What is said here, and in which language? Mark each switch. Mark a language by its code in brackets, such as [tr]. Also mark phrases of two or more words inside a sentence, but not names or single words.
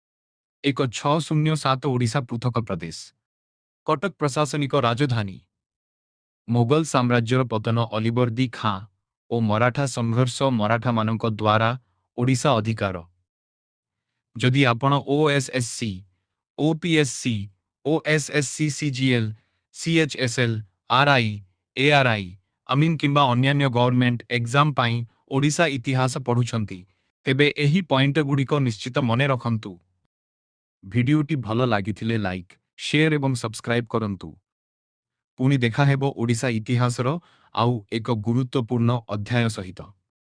[or] 1607 ଓଡ଼ିଶା ପୃଥକ ପ୍ରଦେଶ। କଟକ ପ୍ରଶାସନିକ ରାଜଧାନୀ। ମୋଗଲ ସାମ୍ରାଜ୍ୟର ପତନ ଅଲିବର୍ଦୀ ଖାଁ ଓ ମରାଠା ସଂଘର୍ଷ ମରାଠାମାନଙ୍କ ଦ୍ୱାରା ଓଡ଼ିଶା ଅଧିକାର। ଯଦି ଆପଣ OSSC, OPSC, OSSC CGL, CHSL, RI, ARI, ଆମିନ କିମ୍ବା ଅନ୍ୟାନ୍ୟ [en] government exam [or] ପାଇଁ ଓଡ଼ିଶା ଇତିହାସ ପଢୁଛନ୍ତି, ତେବେ ଏହି ପଏଣ୍ଟଗୁଡ଼ିକ ନିଶ୍ଚିତ ମନେ ରଖନ୍ତୁ। ଭିଡିଓଟି ଭଲ ଲାଗିଥିଲେ ଲାଇକ୍, ଶେୟାର ଏବଂ ସବସ୍କ୍ରାଇବ କରନ୍ତୁ। ପୁଣି ଦେଖା ହେବ ଓଡ଼ିଶା ଇତିହାସର ଆଉ ଏକ ଗୁରୁତ୍ୱପୂର୍ଣ୍ଣ ଅଧ୍ୟାୟ ସହିତ।